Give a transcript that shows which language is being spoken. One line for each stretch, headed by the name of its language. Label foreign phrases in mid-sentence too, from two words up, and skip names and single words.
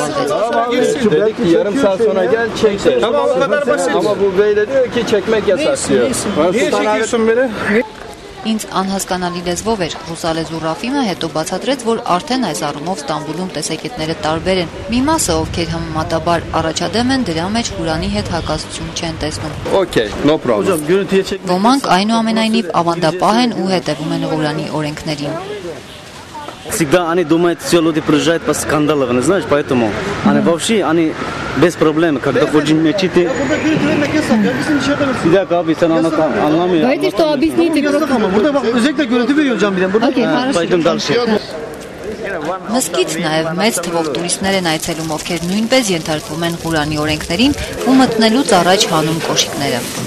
Armenian: ծավալվեց։ Ինձ անհասկանալի լեզվով էր, ռուսալեզու Ռաֆիմը հետո բացատրեց, որ արդեն այս առումով Ստամբուլում տեսակետները տարբեր են։ Մի մասը, ովքեր համեմատաբար առաջադեմ են, դրա մեջ Ղուրանի հետ հակասություն չեն տեսնում։ Ոմանք այնուամենայնիվ ավանդապահ են ու հետևում են Ղուրանի օրենքներին։
Russian: Всегда они думают, все люди приезжают по скандалам, знаешь, поэтому они вообще, они без проблем, когда ходишь в мечеть. Всегда как объяснить, анламıyor. Давайте что объясните.
Turkish: Burada bak özellikle görüntü veriyor hocam bir de. Burada.
Russian: Пойдем дальше.
Armenian: Մզկիթ նաև մեծ թվով տուրիստներ են այցելում, ովքեր նույնպես ենթարկվում են Ղուրանի օրենքներին ու մտնելուց առաջ հանում կոշիկները։